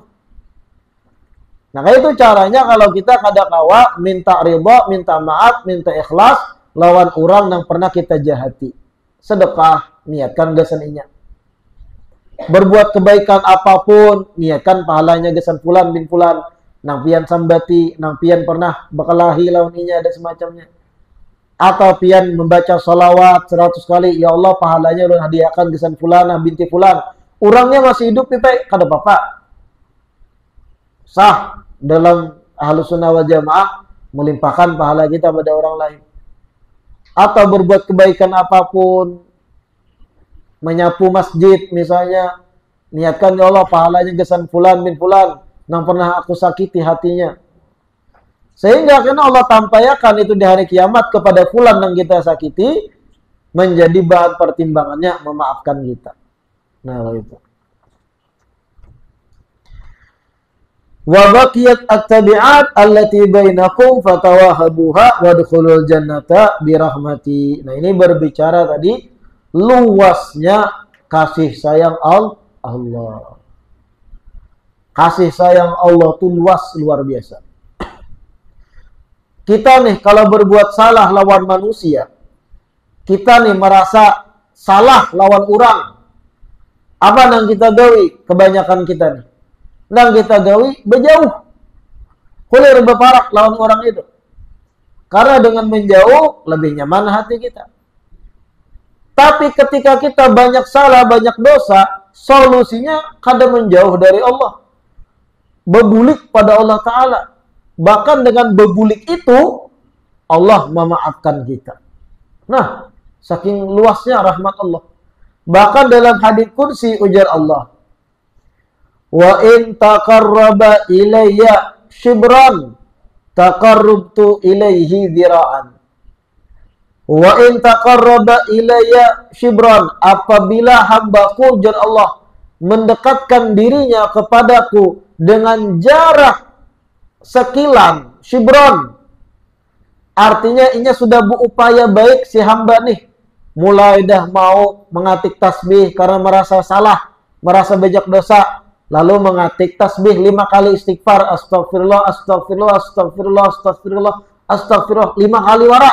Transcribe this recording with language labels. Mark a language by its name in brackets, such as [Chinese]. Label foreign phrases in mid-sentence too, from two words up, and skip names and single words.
[Banjar] Nah kayak itu caranya kalau kita kada kawa, minta ridha, minta maaf, minta ikhlas, lawan orang yang pernah kita jahati. Sedekah, niatkan gesan inya. Berbuat kebaikan apapun, niatkan pahalanya gesan fulan bin fulan. Nang pian sambati, nang pian pernah berkelahi lawan inya dan semacamnya. Atau pian membaca salawat 100 kali, [Arabic] يا الله [Banjar] pahalanya ulun hadiahkan gesan fulanah binti fulan. Orangnya masih hidup kita kada apa-apa. Sah dalam [Arabic] أهل السنة والجماعة [Banjar] melimpahkan pahala kita pada orang lain. Atau berbuat kebaikan apapun, menyapu masjid misalnya, niatkan [Arabic] يا الله [Banjar] pahalanya gesan fulan bin fulan yang pernah aku sakiti hatinya. Sehingga karena Allah tampaikan itu di hari kiamat kepada fulan yang kita sakiti, menjadi bahan pertimbangannya memaafkan kita. Nah itu. [Arabic] وبقيت التبعات التي بينكم فتواهبوها وادخلوا الجنة برحمتي. [Banjar] Nah, ini berbicara tadi luasnya kasih sayang Allah. Kasih sayang Allah itu luar biasa. Kita nih kalau berbuat salah lawan manusia, kita nih merasa salah lawan orang. Apa yang kita gawi? Kebanyakan kita nih. Nang kita gawi berjauh. Kulir berparak lawan orang itu. Karena dengan menjauh lebih nyaman hati kita. Tapi ketika kita banyak salah, banyak dosa, solusinya kada menjauh dari Allah. Berbulik pada Allah Ta'ala. Bahkan dengan berbulik itu, Allah memaafkan kita. Nah, saking luasnya rahmat Allah. Bahkan dalam hadits qudsi ujar Allah, [Arabic] وإن تقرب إلي شبرا تقربت إليه ذراعا. وإن تقرب إلي شبرا, [Banjar] apabila hambaku jar Allah mendekatkan dirinya kepadaku dengan jarak sekilan shibran, artinya ini sudah berupaya baik si hamba nih, mulai dah mau mengatik tasbih karena merasa salah, merasa banyak dosa, lalu mengatik tasbih 5 kali istighfar, [Arabic] أستغفر الله أستغفر الله أستغفر الله أستغفر الله أستغفر الله [Banjar] 5 kali warak.